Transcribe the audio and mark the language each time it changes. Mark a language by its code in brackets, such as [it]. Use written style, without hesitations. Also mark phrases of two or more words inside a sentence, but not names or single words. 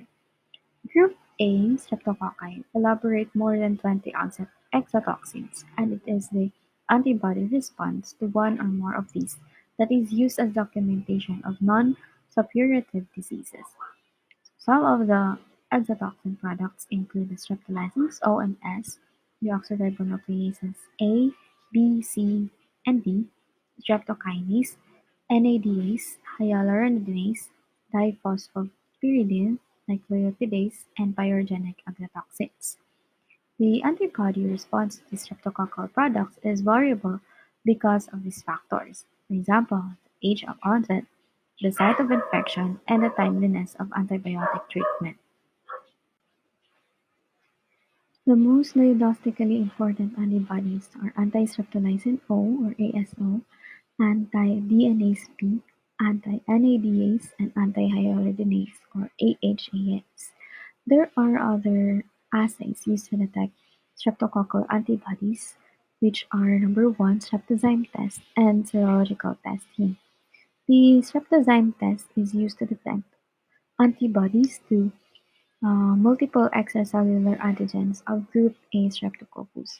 [en] Group A streptococci elaborate more than 20 onset exotoxins, and it is the antibody response to one or more of these that is used as documentation of non-suppurative diseases. Some of the exotoxin products include the streptolysins O and S, deoxyribonucleases A, B, C, and D, streptokinase, NADase, hyaluronidase, diphosphopiridine, nucleotidase, and pyrogenic agrotoxins. The antibody response to streptococcal products is variable because of these factors. For example, the age of onset, the site of infection, and the timeliness of antibiotic treatment. The most diagnostically important antibodies are anti-streptolysine O or ASO, anti-DNase P, anti-NADase, and anti-hyaluronidase or AHAS. There are other assays used to detect streptococcal antibodies, which are number one, streptozyme test and serological testing. The streptozyme test is used to detect antibodies to multiple extracellular antigens of group A Streptococcus.